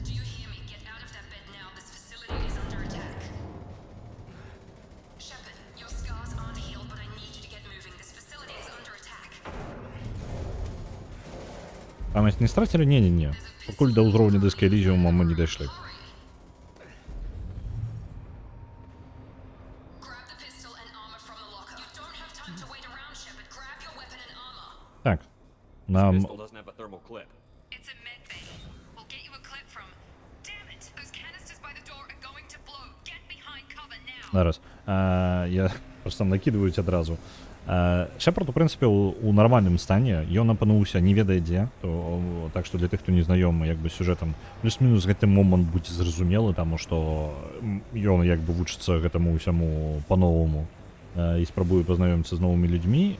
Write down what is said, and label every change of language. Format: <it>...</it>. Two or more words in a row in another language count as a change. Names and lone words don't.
<be>Памяць не страцілі? Не. Пакуль да ўзроўня дыска Элізіума мы не дайшлі. Так. Нам...</be> <en>Pistol doesn't have a thermal clip. It's a med bay. We'll get you a clip from. Damn it! Those canisters by the door are going to blow. Get behind cover now.</en> <be>Зараз. Я</be> <ru>просто накидываюсь</ru> <be>адразу. Шепард, у прынцыпе, у нармальным стане, ён апынуўся не ведае дзе, так што для тых, хто не знаёмы як бы сюжэтам, плюс-мінус гэты момант будзе зразумелы, таму што ён як бы вучыцца гэтаму ўсяму па-новаму і спрабуе пазнаёміцца з новымі людзьмі.</be>